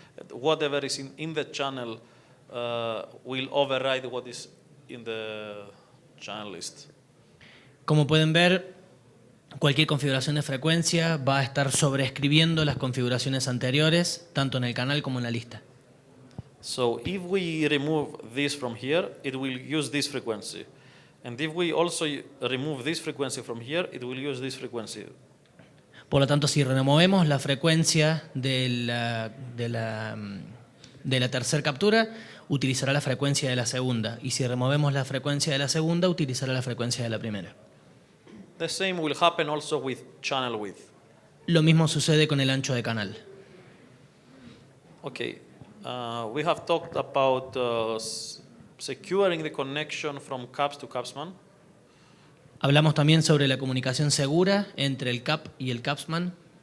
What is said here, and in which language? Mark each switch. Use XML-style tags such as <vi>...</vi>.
<en>Whatever is in the channel will override what is in the channel list.</en> <es>Como pueden ver, cualquier configuración de frecuencia va a estar sobreescribiendo las configuraciones anteriores, tanto en el canal como en la lista.</es> <en>So if we remove this from here, it will use this frequency. And if we also remove this frequency from here, it will use this frequency.</en> <es>Por lo tanto, si removemos la frecuencia de la tercera captura, utilizará la frecuencia de la segunda. Y si removemos la frecuencia de la segunda, utilizará la frecuencia de la primera.</es> <en>The same will happen also with channel width.</en> <es>Lo mismo sucede con el ancho de canal.</es> <en>Okay, we have talked about securing the connection from CAPS to CAPSMAN.</en> <es>Hablamos también sobre la comunicación segura entre el CAP y el CAPSMAN.</es>